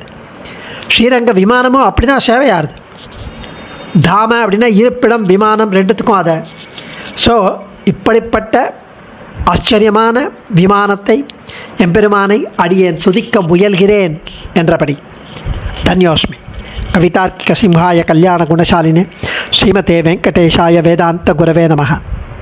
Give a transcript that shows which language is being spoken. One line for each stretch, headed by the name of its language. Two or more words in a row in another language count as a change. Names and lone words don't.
Tamil: ஸ்ரீரங்க விமானமும் அப்படி தான் சேவையாகுது. தாம அப்படின்னா இருப்பிடம், விமானம் ரெண்டுத்துக்கும் அதை. ஸோ இப்படிப்பட்ட ஆச்சரியமான விமானத்தை எம்பெருமானை அடியேன் துதிக்க முயல்கிறேன் என்றபடி. தன்யோஸ்மி.
Sanskrit: कवितार्किक सिंहाय कल्याण गुणशालिने श्रीमते वेङ्कटेशाय वेदान्त गुरवे नमः.